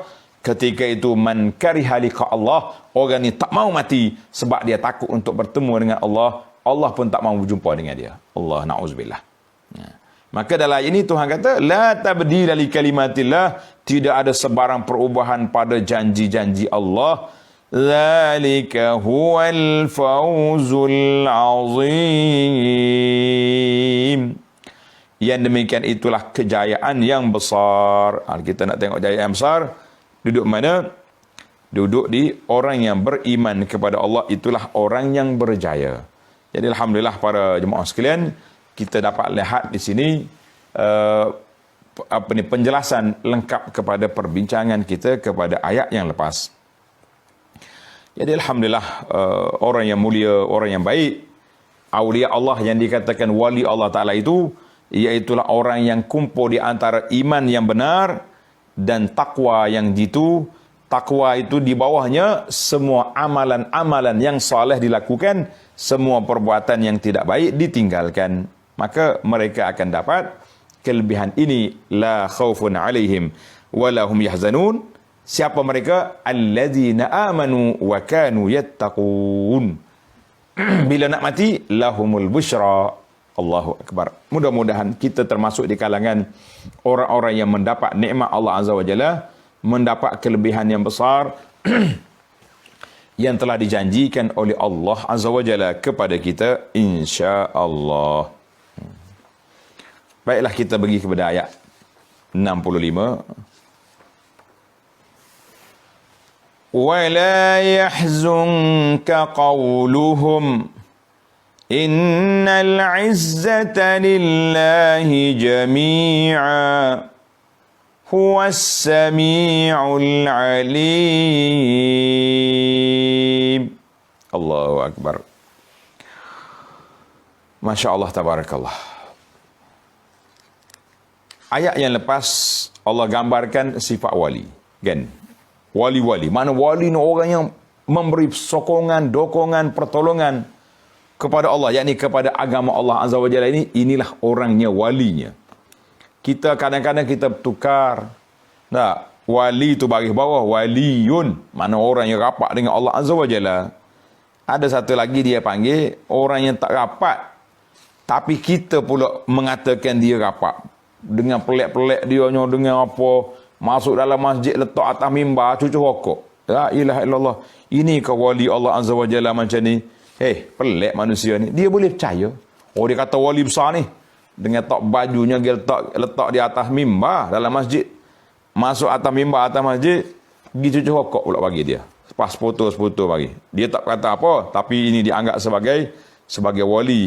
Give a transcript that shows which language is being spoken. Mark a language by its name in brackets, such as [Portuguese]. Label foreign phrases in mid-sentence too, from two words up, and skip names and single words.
[Malay] Ketika itu [Arabic] من كره لقاء الله, [Malay] orang ni tak mau mati sebab dia takut untuk bertemu dengan Allah. Allah pun tak mahu berjumpa dengan dia. Allah, na'uzubillah. Ya. Maka dalam ayat ini Tuhan kata, [Arabic] لا تبديل لكلمات الله, [Malay] tidak ada sebarang perubahan pada janji-janji Allah. [Arabic] ذلك هو الفوز العظيم. [Malay] Yang demikian itulah kejayaan yang besar. Kita nak tengok kejayaan yang besar, duduk mana? Duduk di orang yang beriman kepada Allah, itulah orang yang berjaya. Jadi alhamdulillah para jemaah sekalian, kita dapat lihat di sini penjelasan lengkap kepada perbincangan kita kepada ayat yang lepas. Jadi alhamdulillah orang yang mulia, orang yang baik, aulia Allah yang dikatakan wali [Arabic] الله تعالى [Malay] itu, iaitulah orang yang kumpul di antara iman yang benar dan takwa yang jitu. Takwa itu di bawahnya semua amalan-amalan yang soleh dilakukan, semua perbuatan yang tidak baik ditinggalkan. Maka mereka akan dapat kelebihan ini, [Arabic] لا خوف عليهم ولا هم يحزنون. [Malay] Siapa mereka? [Arabic] الذين آمنوا وكانوا يتقون. [Malay] Bila nak mati, [Arabic] لهم البشرى. الله أكبر. [Malay] Mudah-mudahan kita termasuk di kalangan orang-orang yang mendapat nikmat Allah [Arabic] عز وجل, [Malay] mendapat kelebihan yang besar yang telah dijanjikan oleh Allah [Arabic] عز وجل [Malay] kepada kita, insya-Allah. Baiklah, kita pergi kepada ayat 65. [Arabic] وَلَا يَحْزُنْكَ قَوْلُهُمْ إِنَّ الْعِزَّةَ لِلَّهِ جَمِيعًا هُوَ السَّمِيعُ الْعَلِيمُ. الله أكبر. ما شاء الله، تبارك الله. [Malay] Ayat yang lepas Allah gambarkan sifat wali, kan? Wali-wali. Mana wali ni orang yang memberi sokongan, dokongan, pertolongan kepada Allah, yakni kepada agama Allah [Arabic] عز وجل [Malay] ini. Inilah orangnya, walinya. Kita kadang-kadang kita tukar. Nah, wali itu baris bawah, waliyun, mana orang yang rapat dengan Allah [Arabic] عز وجل. [Malay] Ada satu lagi dia panggil orang yang tak rapat, tapi kita pula mengatakan dia rapat. Dengan pelik-pelik dia, dengan apa, masuk dalam masjid, letak atas mimbar, cucuk rokok. [Arabic] لا إله إلا الله. [Malay] Ini ke wali Allah [Arabic] عز وجل [Malay] macam ni? Pelik manusia ni. Dia boleh percaya? Oh, dia kata wali besar ni, dengan tak bajunya dia letak di atas mimbar dalam masjid. Masuk atas mimbar, atas masjid, pergi cucuk rokok pula bagi dia. Pas foto-foto bagi. Dia tak kata apa, tapi ini dianggap sebagai wali.